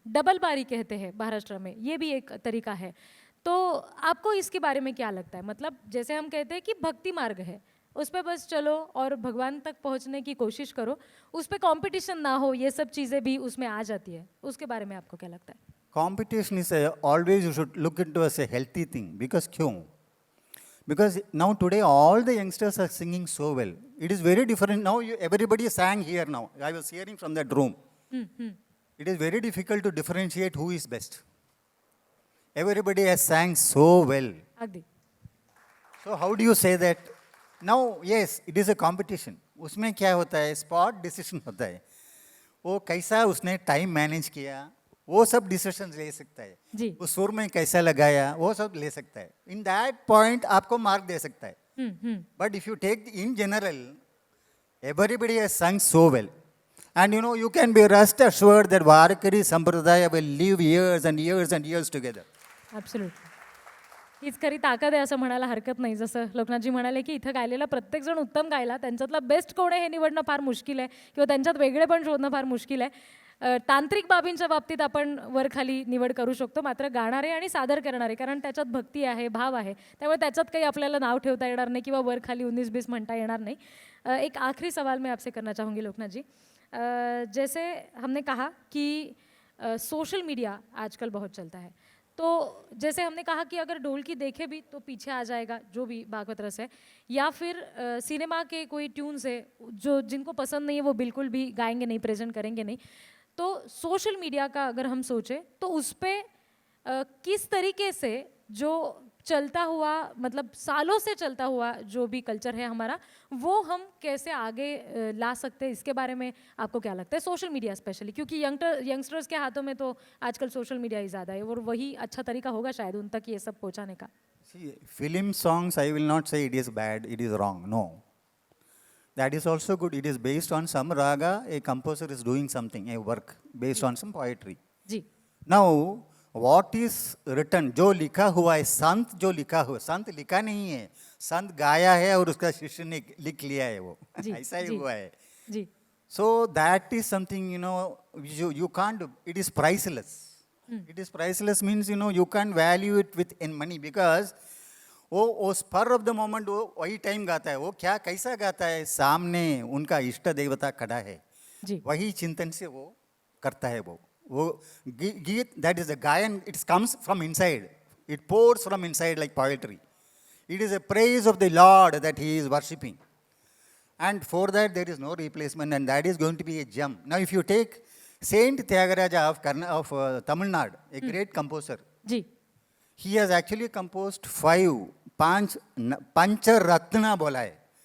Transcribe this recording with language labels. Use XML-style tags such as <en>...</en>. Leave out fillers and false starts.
<hi>Double बारी कहते हैं महाराष्ट्र में, ये भी एक तरीका है. तो आपको इसके बारे में क्या लगता है? मतलब जैसे हम कहते हैं कि भक्ति मार्ग है, उस पर बस चलो और भगवान तक पहुंचने की कोशिश करो, उस पर कॉम्पिटिशन ना हो, ये सब चीज़ें भी उसमें आ जाती है. उसके बारे में आपको क्या लगता है?</hi> <en>Competition is always you should look into as a healthy thing. Because क्यों? Because now today all the youngsters are singing so well. It is very different now. Everybody sang here now. I was hearing from that room. It is very difficult to differentiate who is best. Everybody has sang so well.</en> <mr>अगदी.</mr> <en>So how do you say that? Now yes, it is a competition.</en> <hi>उसमें क्या होता है?</hi> <en>Spot decision</en> <hi>होता है. वो कैसा उसने टाइम मैनेज किया, वो सब डिसीजन ले सकता है. जी. उस सुर में कैसा लगाया, वो सब ले सकता है.</hi> <en>in that point</en> <hi>आपको मार्क दे सकता है.</hi> <en>But if you take in general, everybody has sung so well. And you know, you can be rest assured that Varkari Sampradaya will live years and years and years together. Absolutely.</en> <mr>हीच खरी ताकद आहे असं म्हणायला हरकत नाही. जसं लोकनाथजी म्हणाले की इथं गायलेला प्रत्येकजण उत्तम गायला, त्यांच्यातला बेस्ट कोण आहे हे निवडणं फार मुश्किल आहे, किंवा त्यांच्यात वेगळे पण शोधणं फार मुश्किल आहे. तांत्रिक बाबींच्या बाबतीत आपण वरखाली निवड करू शकतो, मात्र गाणारे आणि सादर करणारे, कारण त्याच्यात भक्ती आहे, भाव आहे, त्यामुळे त्याच्यात काही आपल्याला नाव ठेवता येणार नाही किंवा वरखाली 19-20 म्हणता येणार नाही.</mr> <hi>एक आखिरी सवाल मैं आपसे करना चाहूँगी लोकनाथ जी. जैसे हमने कहा कि सोशल मीडिया आजकल बहुत चलता है, तो जैसे हमने कहा कि अगर ढोलकी देखे भी तो पीछे आ जाएगा जो भी भागवत रस है, या फिर सिनेमा के कोई ट्यून्स है जो जिनको पसंद नहीं है वो बिल्कुल भी गाएंगे नहीं, प्रेजेंट करेंगे नहीं. तो सोशल मीडिया का अगर हम सोचें तो उस पर किस तरीके से जो चलता हुआ, मतलब सालों से चलता हुआ जो भी कल्चर है हमारा, वो हम कैसे आगे ला सकते हैं, इसके बारे में आपको क्या लगता है? सोशल मीडिया स्पेशली, क्योंकि यंगस्टर्स के हाथों में तो आजकल सोशल मीडिया ही ज़्यादा है, और वही अच्छा तरीका होगा शायद उन तक ये सब पहुंचाने का.</hi> <en>See, film songs, I will not say it is bad, it is wrong. No. That is also good. It is based on some raga, a composer is doing something, a work based on some poetry.</en> <hi>Ji.</hi> <en>Now, what is written,</en> <hi>जो लिखा हुआ है, संत जो लिखा हुआ, संत लिखा नहीं है, संत गाया है और उसका शिष्य ने लिख लिया है वो. जी, ऐसा ही जी. हुआ है. जी.</hi> <en>So that is something, you know, you can't, it is priceless. It is priceless means, you know, you can't value it with in money, because वो spur of the moment</en> <hi>वो वही टाइम गाता है. वो क्या कैसा गाता है, सामने उनका इष्ट देवता खड़ा है, जी. वही चिंतन से वो करता है. वो गीत,</hi> <en>That is the गायन, it comes from inside, it pours from inside like poetry. It is a praise of the lord that he is worshipping, and for that there is no replacement, and that is going to be a gem. Now if you take Saint Tyagaraja of Tamil Nadu, a great composer,</en> <hi>ji</hi> <en>He has actually composed Pancharatna</en> <hi>बोला है.</hi>